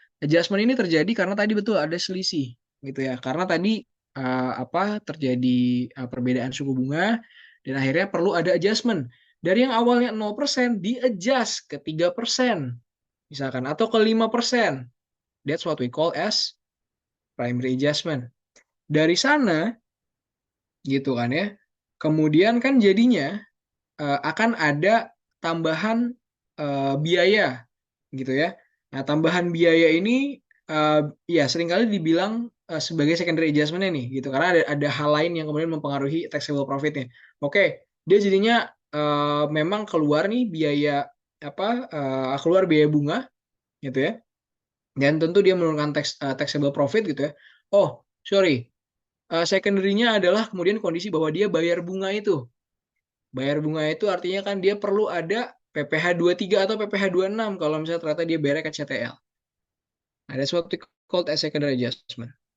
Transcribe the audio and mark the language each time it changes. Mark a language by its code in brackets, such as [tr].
[id] Adjustment ini terjadi karena tadi betul ada selisih gitu ya. Karena tadi terjadi perbedaan suku bunga dan akhirnya perlu ada adjustment. Dari yang awalnya 0% di-adjust ke 3% misalkan atau ke 5%. [en] That's what we call as primary adjustment. [id] Dari sana gitu kan ya. Kemudian kan jadinya akan ada tambahan biaya gitu ya. Nah, tambahan biaya ini uh, ya seringkali dibilang sebagai secondary adjustment nih gitu karena ada hal lain yang kemudian mempengaruhi taxable profitnya. Oke, dia jadinya memang keluar nih biaya keluar biaya bunga gitu ya. Dan tentu dia menurunkan taxable profit gitu ya. [en] Oh, sorry. [id] Secondary-nya adalah kemudian kondisi bahwa dia bayar bunga itu. Bayar bunga itu artinya kan dia perlu ada PPh tiga atau PPh enam kalau misalnya ternyata dia bayar ke CTL. Ada suatu [en] called as secondary adjustment.